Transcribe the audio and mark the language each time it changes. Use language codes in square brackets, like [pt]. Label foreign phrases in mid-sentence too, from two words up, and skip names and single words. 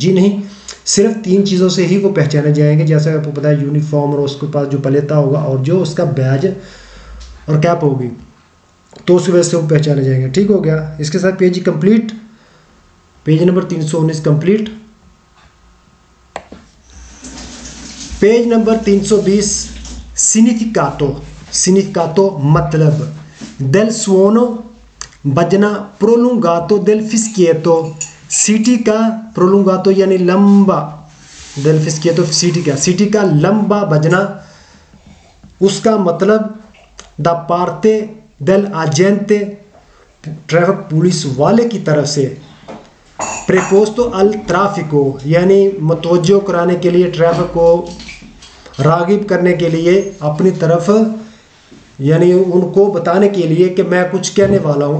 [hi] जी नहीं, सिर्फ 3 चीज़ों से ही वो पहचाने जाएंगे, जैसे आपको पता है यूनिफॉर्म और उसके पास जो पलेटा होगा और जो उसका बैज और कैप होगी, तो उस वजह से वो पहचाने जाएंगे। ठीक हो गया। इसके साथ पेज कंप्लीट, पेज नंबर 319 कंप्लीट। पेज नंबर 320 सिग्निफिकातो मतलब, [it] del suono बजना, prolungato del fischietto, [hi] सीटी का प्रोलुंगातो यानी लंबा, [it] del fischietto [hi] सीटी का लंबा बजना, उसका मतलब [it] da parte del agente, [hi] ट्रैफिक पुलिस वाले की तरफ से, [it] preposto al traffico [hi] यानी मतवज्जो कराने के लिए, ट्रैफिक को रागिब करने के लिए अपनी तरफ, यानी उनको बताने के लिए कि मैं कुछ कहने वाला हूँ।